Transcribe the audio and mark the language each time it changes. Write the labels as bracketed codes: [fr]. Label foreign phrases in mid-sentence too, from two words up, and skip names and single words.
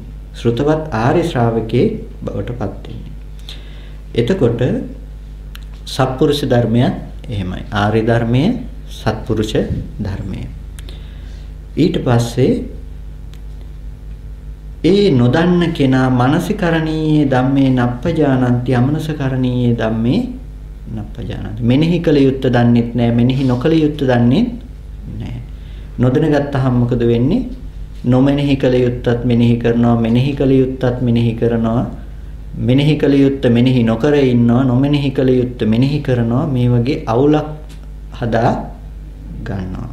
[si] ශ්‍රුතවත් ආර්ය ශ්‍රාවකේ බවට පත් වෙන්නේ. එතකොට සත්පුරුෂ ධර්මය එහෙමයි. ආර්ය ධර්මය සත්පුරුෂ ධර්මය. ඊට පස්සේ ඒ නොදන්න කෙනා [pi] මනසිකරණීයේ ධම්මේ නප්පජානන්ති අමනසකරණීයේ ධම්මේ නප්පජානන්ති. [si] මෙනෙහි කළ යුත්තේ දන්නෙත් නැහැ, මෙනෙහි නොකළ යුත්තේ දන්නෙත් නැහැ. නොදැන ගත්තහම මොකද වෙන්නේ? නොමෙනෙහි කළ යුත්තත් මෙනෙහි කරනවා, මෙනෙහි කළ යුත්තත් මෙනෙහි කරනවා, මෙනෙහි කළ යුත්තේ මෙනෙහි නොකර ඉන්නවා, නොමෙනෙහි කළ යුත්තේ මෙනෙහි කරනවා. මේ වගේ අවුලක් හදා ගන්නවා.